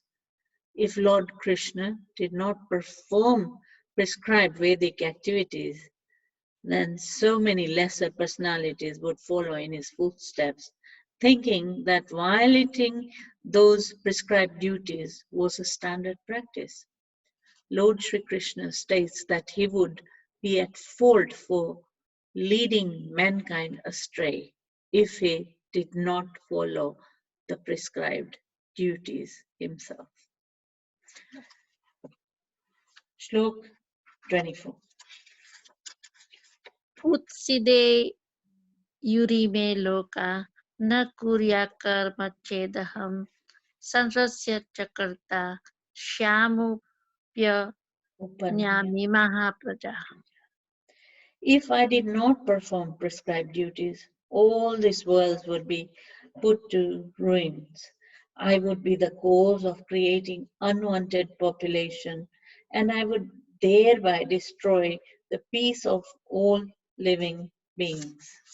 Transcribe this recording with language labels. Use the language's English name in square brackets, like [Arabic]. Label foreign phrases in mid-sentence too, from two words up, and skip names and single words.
[English] If Lord Krishna did not perform prescribed Vedic activities, then so many lesser personalities would follow in his footsteps, thinking that violating those prescribed duties was a standard practice. Lord Sri Krishna states that he would be at fault for leading mankind astray if he did not follow the prescribed duties himself. Shlok 24. [Sanskrit] Utside yurime loka na kurya karma chedaham sanrasya chakarta shyamupya nyami mahapraja. [English] If I did not perform prescribed duties, all these worlds would be put to ruins. I would be the cause of creating unwanted population, and I would thereby destroy the peace of all living beings.